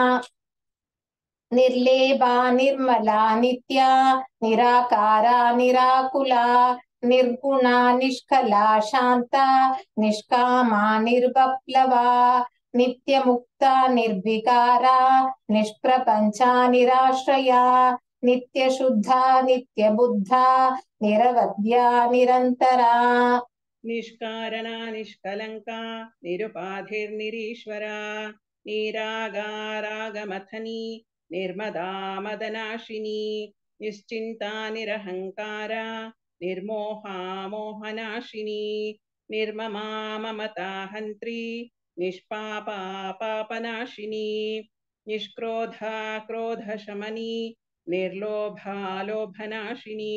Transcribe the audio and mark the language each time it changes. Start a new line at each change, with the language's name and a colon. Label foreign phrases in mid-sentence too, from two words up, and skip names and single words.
Sanskrit: निर्लेपा निर्मला नित्या निराकारा निराकुला निर्गुणा निष्कला शान्ता निष्कामा निर्वप्लवा नित्यमुक्ता निर्विकारा निष्प्रपञ्चा निराश्रया नित्यशुद्धा नित्यबुद्धा निरवध्या निरन्तरा నిష్కారణా నిష్కలంకా నిరుపాధిర్నిరీశ్వరా నీరాగారాగమథనీ నిర్మదా మదనాశిని నిశ్చింతా నిరహంకారా నిర్మోహా మోహనాశిని నిర్మమా మమతా హంత్రి నిష్పాపా పాపనాశిని నిష్క్రోధా క్రోధశమని నిర్లోభా లోభనాశిని